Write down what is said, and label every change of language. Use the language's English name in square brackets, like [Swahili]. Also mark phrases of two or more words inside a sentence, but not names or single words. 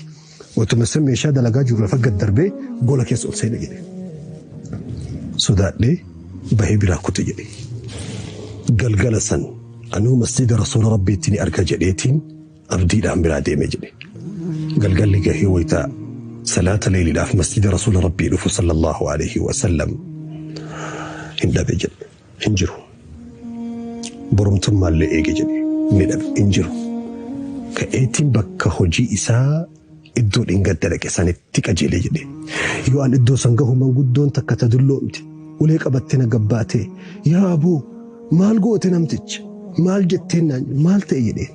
[Oromo] Watuma san meeshaa dalagaa jiru lafa gad darbee gola keessa ol seene jedhe. Sodaadhee bahee biraa kute jedhe. Galgala san anuu masjida rasuula rabbiitti ni arga jedheetiin abdiidhaan biraa deeme jedhe. Galgalli gahee wayita salaata leeyliidhaaf masjida rasuula rabbii dhufu [Arabic] صلى الله عليه وسلم [Oromo] hin dhabe jedhe hin jiru. Borumtummaallee eege jedhe ni dhabe hin jiru. Ka'eetiin bakka hojii isaa iddoo dhingadda dhaqe sanitti qajeele jedhe. Yoo an iddoo san gahu manguddoon takka tadulloomte ulee qabattee na gabbaatee yaa aboo maal goote namticha maal jetteen naan maal ta'e jedheen.